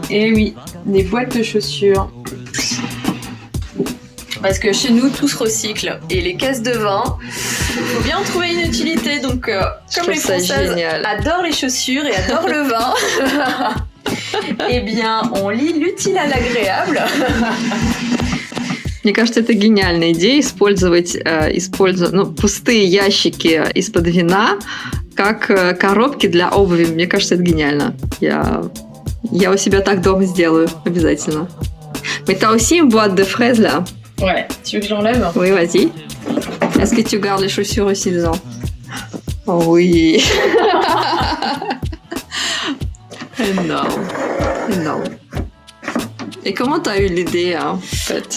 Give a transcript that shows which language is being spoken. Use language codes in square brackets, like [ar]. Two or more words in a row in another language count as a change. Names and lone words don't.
[fr] Eh oui, des boîtes de chaussures. Parce que chez nous, tout se recycle. Et les caisses de vin, faut bien en trouver une utilité. Donc, comme trouve les ça Françaises génial. adorent les chaussures et adorent le vin, eh bien, on lie l'utile à l'agréable. [ru] Мне кажется, это гениальная идея использовать пустые ящики из-под вина как коробки для обуви. Мне кажется, это гениально. Я у себя так дома сделаю обязательно. [fr] Mais t'as aussi une boîte de fraises là. Ouais, tu veux que je l'enlève? Oui, vas-y. Est-ce que tu gardes les chaussures aussi dedans? Oh oui. Énorme. Énorme. Et comment t'as eu l'idée, hein, en fait?